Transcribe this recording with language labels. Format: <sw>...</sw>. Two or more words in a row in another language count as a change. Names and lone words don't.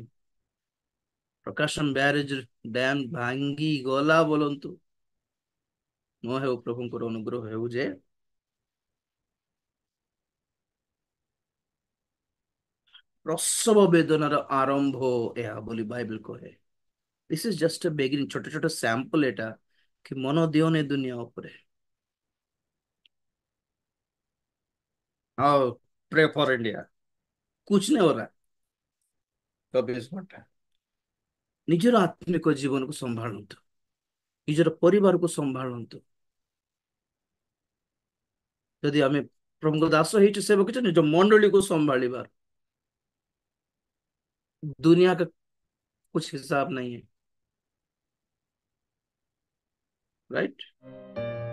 <or>ପ୍ରକାଶନ ବ୍ୟାରେଜ ଡ୍ୟାମ ଭାଙ୍ଗି ଗଲା ବୋଲନ୍ତୁ, ନ ହେଉ ପ୍ରଭୁଙ୍କର ଅନୁଗ୍ରହ ହେଉ ଯେ ପ୍ରସବ ବେଦନାର ଆରମ୍ଭ ଏହା ବୋଲି ବାଇବଲ କହେ।</or> <en>this is just a beginning,</en> <or>ଛୋଟ ଛୋଟ ସ୍ୟାମ୍ପଲ ଏଟା कि ମନ ଦିଅନି ଦୁନିଆ ଉପରେ।</or> <hi>ଆଉ</hi> <en>pray for</en> <hi>इंडिया, कुछ नहीं हो रहा 24 घंटा।</hi> <or>ନିଜର ଆତ୍ମିକ ଜୀବନକୁ ସମ୍ଭାଳନ୍ତୁ, ନିଜର ପରିବାରକୁ ସମ୍ଭାଳନ୍ତୁ। ଯଦି ଆମେ ପ୍ରଭୁଙ୍କ ଦାସ ହେଇଛୁ, ସେବକ ହେଇଛୁ, ନିଜ ମଣ୍ଡଳୀକୁ ସମ୍ଭାଳିବା।</or> <hi>दुनिया का कुछ हिसाब नहीं है, राइट।</hi>